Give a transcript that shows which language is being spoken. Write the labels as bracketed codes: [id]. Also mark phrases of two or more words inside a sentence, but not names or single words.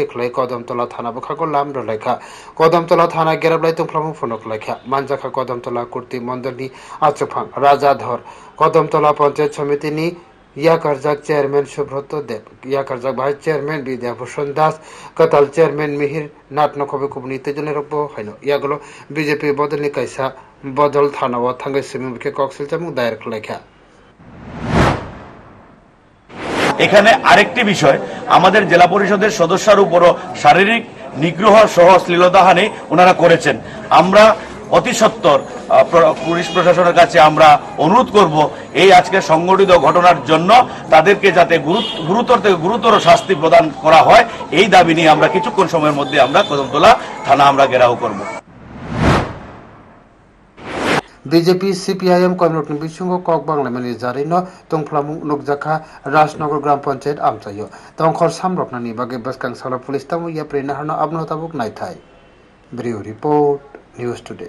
[trp] ख्लाय कदमतला थाना बखागो लाम रलायखा कदमतला थाना गेराबलाय तंफ्लामु फनक लायखा मानजाखा कदमतला कुर्ति मंडलनि आचफां राजाधर कदमतला पंचायत समितिनि याकारजाक चेयरमैन सुब्रत देव याकारजाक [en] vice chairman [trp] विद्याभूषण दास कताल चेयरमैन मिहिर नाथ नखबे कुबनि तेजने रब्बो हाइनो यागलो बीजेपी बदलनि कायसा बदल थानाव थांगे सिमिमुखे कक्सिलचामु दायर खलायखा [bn] এখানে আরেকটি বিষয় আমাদের জেলা পরিষদের সদস্যর উপরও শারীরিক নিগ্রহ সহ শ্লীলতাহানি ওনারা করেছেন আমরা অতি সত্বর পুলিশ প্রশাসনের কাছে আমরা অনুরোধ করব এই আজকে সংঘটিত ঘটনার জন্য তাদেরকে যাতে গুরুতর থেকে গুরুতর শাস্তি প্রদান করা হয় এই দাবি নিয়ে আমরা কিছুক্ষণ সময়ের মধ্যে আমরা কদমতলা থানা আমরা ঘেরাও করব [trp] बीजेपी सीपीआईएम कर्मी बिसिंग कक बांलायमानि जारिनो तंफ्लामु नुकजाखा राजनगर ग्राम पंचायत आमचायो तंखर सामरकनानि बागै बसकां साला पुलिस तामु या प्रेना हानो आबनो ताबुक नायथाय [en] bureau report [trp] न्यूज टुडे।